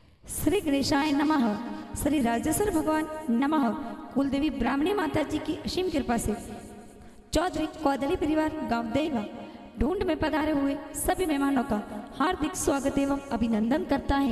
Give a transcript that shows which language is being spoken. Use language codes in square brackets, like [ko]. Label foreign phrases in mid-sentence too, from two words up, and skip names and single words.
[sa] श्री गणेशाय नमः। श्री राजेश्वर भगवान नमः। [hi] कुलदेवी ब्राह्मणी माता जी की असीम कृपा से चौधरी कौदली परिवार गांव देवा ढूंढ में पधारे हुए सभी मेहमानों का हार्दिक स्वागत एवं अभिनंदन करता है।